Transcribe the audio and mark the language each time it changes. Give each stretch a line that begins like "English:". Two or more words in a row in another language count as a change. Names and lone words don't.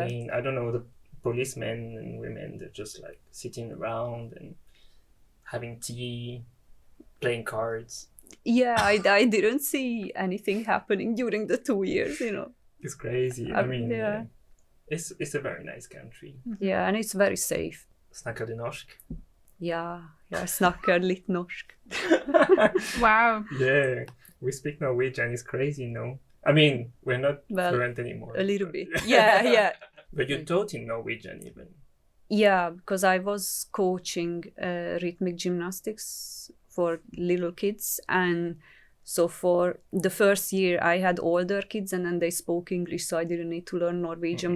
English: I mean, I don't know, the policemen and women, they're just like sitting around and having tea, playing cards. Yeah, I didn't see anything happening during the 2 years, It's crazy. I mean, it's a very nice country. Yeah, and it's very safe.
Norwegian: Snakker du norsk? Ja, jeg snakker litt norsk.
English: Wow. Yeah, we speak Norwegian. It's crazy, no? I mean, we're not fluent anymore. A little bit. Yeah. But you taught in Norwegian even. Yeah, because I was coaching rhythmic gymnastics for little kids, and so for the first year I had older kids and then they spoke English, so I didn't need to learn Norwegian.